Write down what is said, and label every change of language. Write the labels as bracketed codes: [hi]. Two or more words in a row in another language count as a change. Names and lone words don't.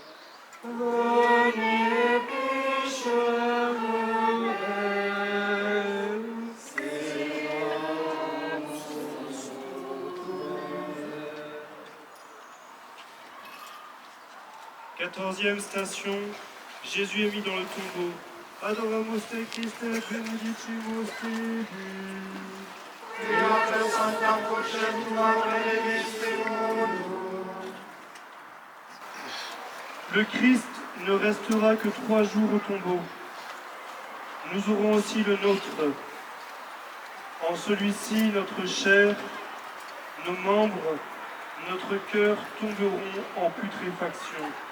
[fr] Venez, pécheurs rebelles, Quatorzième station, Jésus est mis dans le tombeau. [la] Adoramus te Christe, benedicimus tibi. Fiat Sancta Croce tua benedictimus. [fr] Le Christ ne restera que 3 jours au tombeau. Nous aurons aussi le nôtre. En celui-ci, notre chair, nos membres, notre cœur tomberont en putréfaction.